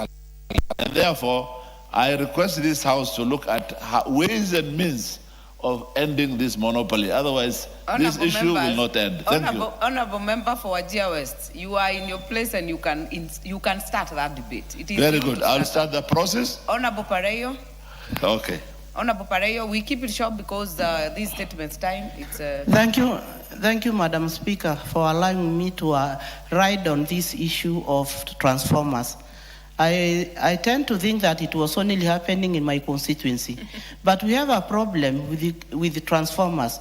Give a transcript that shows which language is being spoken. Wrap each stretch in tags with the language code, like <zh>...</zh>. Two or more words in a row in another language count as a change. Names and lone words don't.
<en>And therefore, I request this House to look at ways and means of ending this monopoly. Otherwise, this issue will not end. Thank you. Honourable Member for Wajir West, you are in your place and you can start that debate. It is very good. I'll start the process. Honourable Pareyo. Okay. Honourable Pareyo, we keep it short because this statement's time. Thank you, Madam Speaker, for allowing me to ride on this issue of transformers. I tend to think that it was only happening in my constituency. But we have a problem with the transformers.</en>